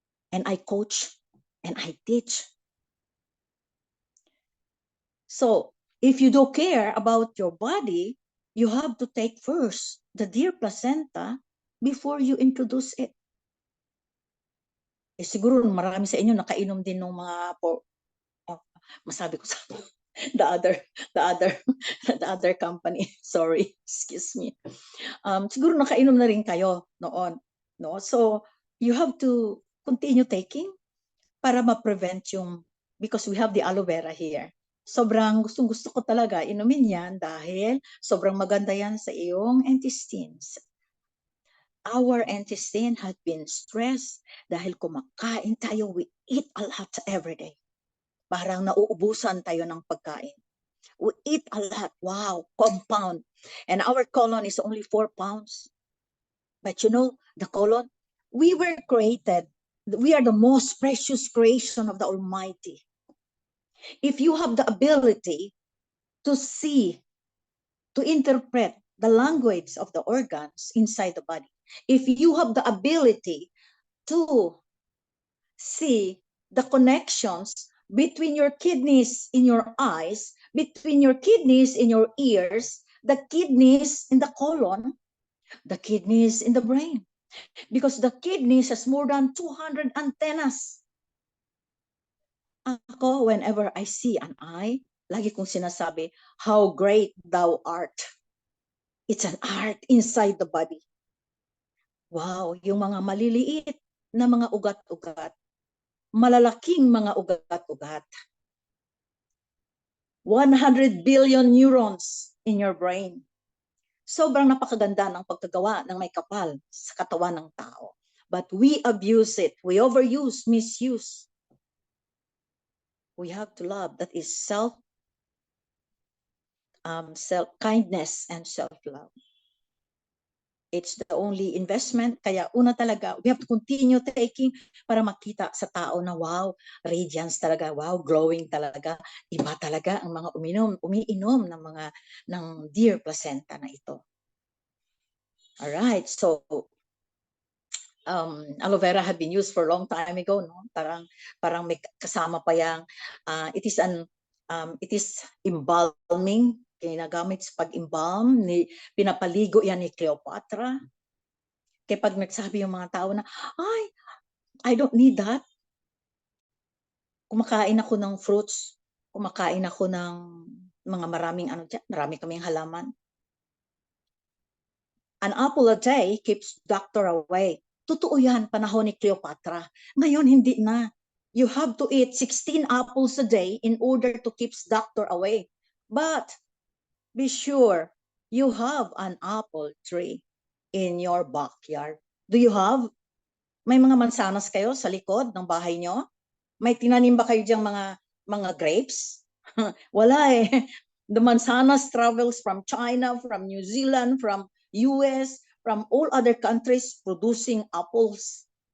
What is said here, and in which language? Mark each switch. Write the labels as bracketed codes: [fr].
[en] And I coach and I teach. So if you don't care about your body, you have to take first the dear placenta before you introduce it. [tl] Eh, siguro marami sa inyo nakainom din ng mga masabi ko sa [en] the other company. Sorry, excuse me. [tl] Siguro nakainom na rin kayo noon, no? [en] So you have to continue taking [tl] para ma-prevent yung, [en] because we have the aloe vera here. [tl] Sobrang gustong-gusto ko talaga inumin yan dahil sobrang maganda yan sa iyong intestines. [en] Our intestine has been stressed [tl] dahil kumakain tayo, [en] we eat a lot every day. [tl] Parang nauubusan tayo ng pagkain. [en] We eat a lot. Wow, compound. And our colon is only 4 pounds. But you know, the colon, we were created. We are the most precious creation of the Almighty. If you have the ability to see, to interpret the language of the organs inside the body, if you have the ability to see the connections between your kidneys in your eyes, between your kidneys in your ears, the kidneys in the colon, the kidneys in the brain. Because the kidneys has more than 200 antennas. Ako, whenever I see an eye, [tl] lagi kong sinasabi, [en] how great thou art. It's an art inside the body. [tl] Wow, yung mga maliliit na mga ugat-ugat, malalaking mga ugat-ugat. [en] 100 billion neurons in your brain. [tl] Sobrang napakaganda ng pagkagawa ng may kapal sa katawan ng tao. [en] But we abuse it. We overuse, misuse. We have to love. That is self-kindness and self-love. It's the only investment. [tl] Kaya una talaga, [en] we have to continue taking [tl] para makita sa tao na wow, radiance talaga, wow, glowing talaga. Iba talaga ang mga umiinom ng dear placenta na ito. [en] Alright, so aloe vera had been used for a long time ago, no? [tl] Parang may kasama pa yang [en] it is embalming, [tl] ginagamit sa pag-embalm, pinapaligo yan ni Cleopatra. Kaya pag nagsabi yung mga tao na, ay, [en] I don't need that. [tl] Kumakain ako ng fruits, kumakain ako ng mga maraming marami kaming halaman. [en] An apple a day keeps doctor away. [tl] Totoo yan, panahon ni Cleopatra. Ngayon, hindi na. [en] You have to eat 16 apples a day in order to keep doctor away. But be sure you have an apple tree in your backyard. Do you have? [tl] May mga mansanas kayo sa likod ng bahay nyo? May tinanim ba kayo diyang mga grapes? Wala eh. [en] The mansanas travels from China, from New Zealand, from US, from all other countries producing apples.